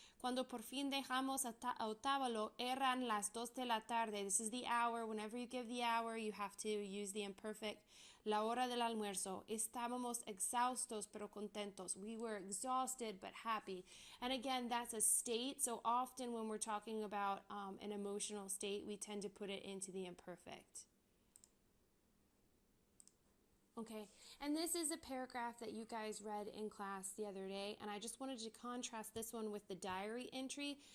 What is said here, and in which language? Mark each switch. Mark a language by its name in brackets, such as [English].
[Spanish] Cuando por fin dejamos Otavalo, eran las 2 de la tarde. [English] This is the hour. Whenever you give the hour, you have to use the imperfect. [Spanish] La hora del almuerzo. Estábamos exhaustos pero contentos. [English] We were exhausted but happy. And again, that's a state. So often when we're talking about an emotional state, we tend to put it into the imperfect. Okay, and this is a paragraph that you guys read in class the other day, and I just wanted to contrast this one with the diary entry.